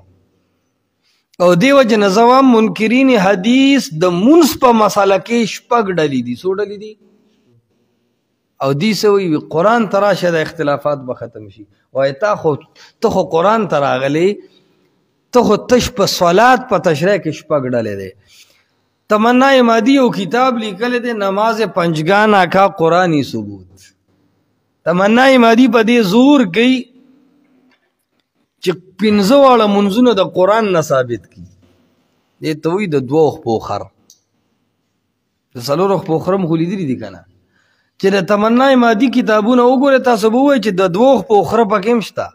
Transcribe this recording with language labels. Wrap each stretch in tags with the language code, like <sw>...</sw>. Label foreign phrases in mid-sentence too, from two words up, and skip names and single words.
<ps>او دې وجه نه زه منکرین حدیث د مونځ په مسله کې شپږ ډلې دي. څو ډلې دي؟ او دې څه وایي؟ قرآن ته راشه د اختلافات به ختم شي. وایي ته خو قرآن ته راغلی، ته خو تش په صلات په تشریح کې شپږ ډلې دی. تمنا مادي یو کتاب لیکلی دی،</ps> <ur>نماز پنجگانه کا قرآنی ثبوت.</ur> <ps>تمنا مادي په دې زور کوي چې پنځه واړه منځونه د قرآن نه ثابت کړي. دې ته وایي د دوه خپو خر، د څلورو خپو خر هم خو لیدلي دي که نه؟ چې د تمنا مادي کتابونه وګورئ تاسو به ووایئ چې د دوه خپو خره پکې هم شته.</ps>